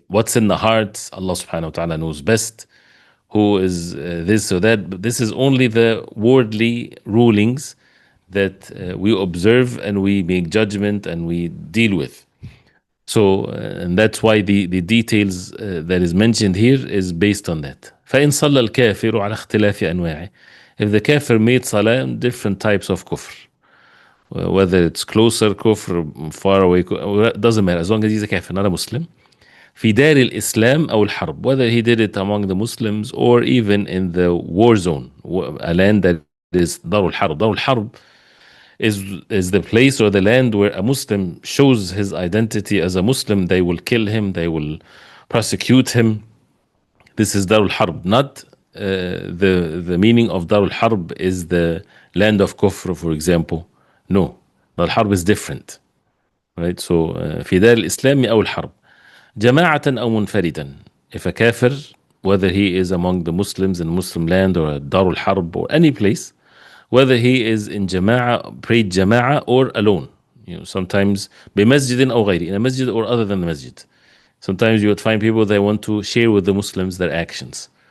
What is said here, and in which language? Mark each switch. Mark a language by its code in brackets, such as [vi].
[en] What's in the heart, Allah subhanahu wa ta'ala knows best. Who is this or that. But this is only the worldly rulings that we observe and we make judgment and we deal with. So, and that's why the details that is mentioned here is based on that. [ar] فإن صلى الكافر على اختلاف أنواعه. [en] If the kafir made salah, different types of kufr, whether it's closer kufr, far away, doesn't matter, as long as he's a kafir, not a Muslim. [ar] في دار الإسلام أو الحرب, [en] whether he did it among the Muslims or even in the war zone, a land that is دار الحرب. دار الحرب is the place or the land where a Muslim shows his identity as a Muslim. They will kill him, they will prosecute him. This is Darul Harb. Not the meaning of Darul Harb is the land of Kufr, for example. No, Darul Harb is different. Right? So [ar] في دار الإسلام أو الحرب جماعة أو منفردا. [en] If a kafir, whether he is among the Muslims in Muslim land or Darul Harb or any place, whether he is in jama'a, prayed jama'a, or alone. You know, sometimes [ar] بمسجد أو غيره, [en] in a masjid or other than the masjid. Sometimes you would find people that want to share with the Muslims their actions.